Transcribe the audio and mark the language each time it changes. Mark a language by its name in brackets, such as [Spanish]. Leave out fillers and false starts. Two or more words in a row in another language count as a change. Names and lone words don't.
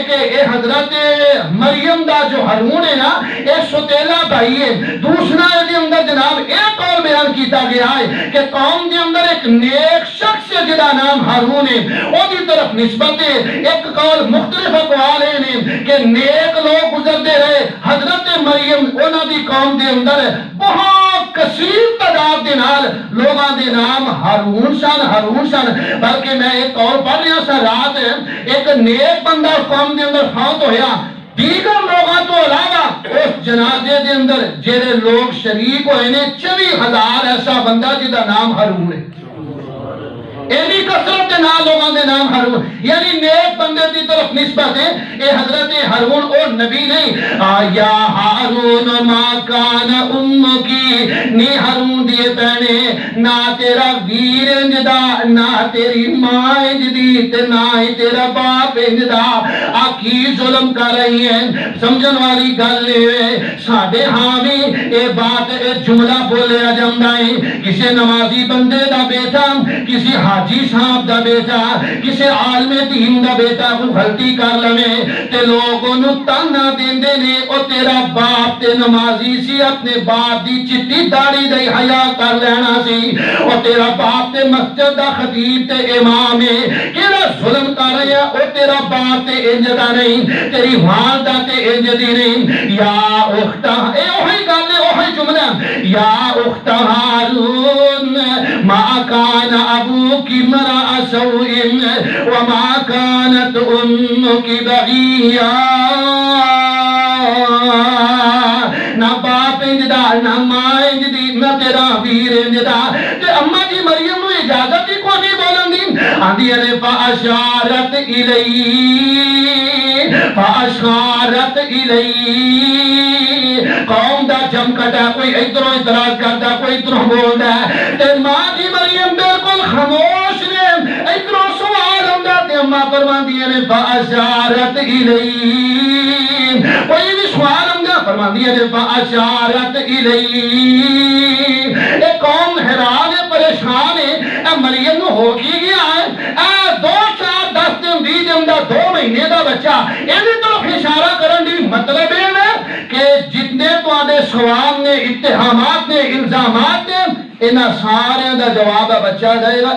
[Punjabi] کہ اے حضرت مریم دا جو ہارون ہے نا اے ستیلا بھائی ہے، دوسرا دے اندر جناب ایک اور بیان کیتا گیا ہے کہ قوم دے اندر ایک نیک شخص ہے جدا نام ہارون ہے، او دی طرف نسبت ہے، ایک قول مختلف اقوال ہیں کہ نیک لوگ گزرتے رہے، حضرت مریم اونا دی قوم دے اندر بہت کثیر تعداد دے نال لوگاں دے نام ہارون سن، بلکہ میں ایک اور پڑھ رہا سا رات ایک نیک بندہ قوم دے اندر فوت ہویا، دیگر لوگاں تو علاوہ اس جنازے دے اندر جڑے لوگ شریک ہوئے نے 24,000 ایسا بندہ جدا نام ہارون ہے. ایلی کثرت کے نام لوگوں دے نام ہارون، یعنی نیک بندے دی طرف نسبت ہے. اے حضرت ہارون او نبی نہیں. آیا [Arabic] ہارون ما کان امکی، [Punjabi] نی ہارون دیے پہنے نہ تیرا ویر انجدا، نہ تیری ماں انجدی، تے نہ ہی تیرا باپ انجدا. آکی ظلم کر رہی ہیں. سمجھن والی گل ہے ساڈے ہاں بھی اے بات اے جملہ بولیا جاندا ہے. کسی نمازی بندے دا بیٹا، کسی حاجی صاحب دا بیٹا، کسی عالم دین دا بیٹا کو غلطی کر لوے تے لوگ انہوں تانا دیندے نے او تیرا باپ تے نمازی سی، اپنے باپ دی چٹی داڑھی دی حیا کر لینا سی. او تیرا باپ تے مسجد دا خطیب تے امام ہے، کیڑا ظلم کر رہا او تیرا باپ تے انجدہ نہیں، تیری والدہ تے انجدی نہیں. [Arabic] یا اختہ، [Punjabi] اے اوہی گل ہے اوہی جملہ، [Arabic] یا اختہ ہارون ما کان ابوکی مرا سوء وما كانت امك بغيا. [Punjabi] نہ باپ انجدا نہ ماں انجدی نہ تیرا ویر انجدا. تے اما جی مریم نو اجازت ہی کو نہیں بولن دی. آندی نے فاشارت فاشارت قوم دا جم کٹا، کوئی ادھروں اعتراض کرتا، کوئی ادھروں بولتا ہے. تے ماں جی مریم بالکل خاموش نے. ادھروں سوال ہوندا تے اماں فرماندیاں نے فاشارت کوئی بھی سوال ہوندا فرماندیاں نے فاشارت اے قوم حیران ہے، پریشان ہے. اے مریم نو ہو کی گیا ہے؟ اے 2 4 10 دن 20 دن دا 2 مہینے دا بچہ ایدی طرف اشارہ کرن دی مطلب ہے کہ جتنے تواڈے سوال نے، اتہامات نے، الزامات نے، انہاں سارے دا جواب بچہ دے گا.